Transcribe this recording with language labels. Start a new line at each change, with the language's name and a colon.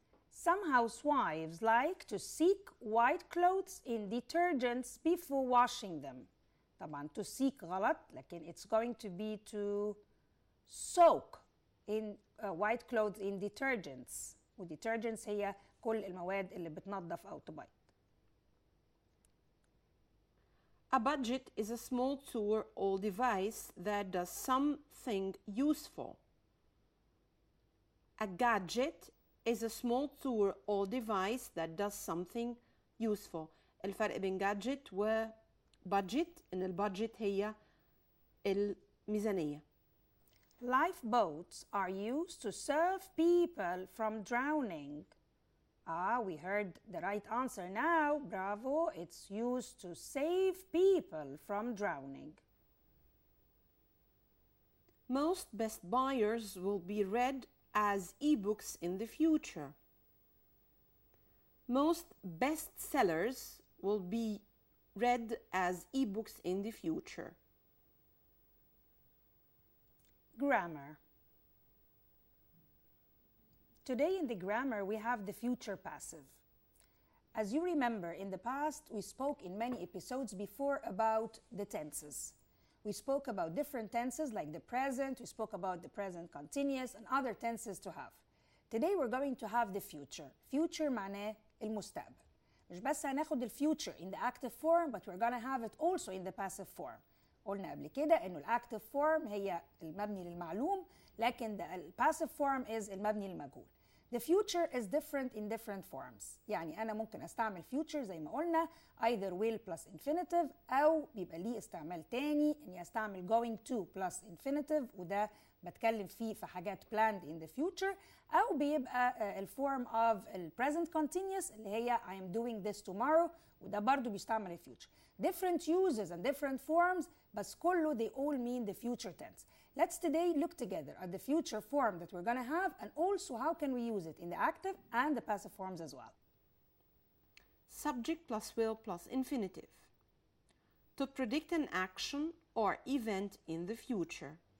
English: Some housewives like to seek white clothes in detergents before washing them.
Arabic: طبعا
English: to seek
Arabic: غلط, لكن
English: it's going to be to soak in white clothes in detergents.
Arabic: وdetergents هي كل المواد اللي بتنظف أو تبيض.
English: A budget is a small tool or device that does something useful. A gadget is a small tool or device that does something useful. الفرق بين gadget و budget إن البادجت هي الميزانية. Lifeboats are used to save people from drowning. We heard the right answer now. Bravo. It's used to save people from drowning. Most best buyers will be read as ebooks in the future. Most bestsellers will be read as ebooks in the future. Grammar. Today in the grammar we have the future passive. As you remember, in the past we spoke in many episodes before about the tenses. We spoke about different tenses like the present, we spoke about the present continuous and other tenses to have. Today we're going to have the future.
Arabic: Future معناه المستقبل. مش بس هناخد الفيوتشر
English: in the active form, but we're gonna have it also in the passive form.
Arabic: قلنا قبل كده انه الاكتيف فورم هي المبني للمعلوم، لكن
English: the passive form is
Arabic: المبني للمجهول.
English: The future is different in different forms.
Arabic: يعني أنا ممكن أستعمل future زي ما قلنا
English: either will plus infinitive،
Arabic: أو بيبقى ليه استعمال تاني إني أستعمل
English: going to plus infinitive،
Arabic: وده بتكلم فيه في حاجات
English: planned in the future،
Arabic: أو بيبقى الفورم
English: of present continuous
Arabic: اللي هي
English: I am doing this tomorrow،
Arabic: وده برضو بيستعمل future.
English: Different uses and different forms،
Arabic: بس كله
English: they all mean the future tense. Let's today look together at the future form that we're going to have and also how can we use it in the active and the passive forms as well. Subject plus will plus infinitive. To predict an action or event in the future.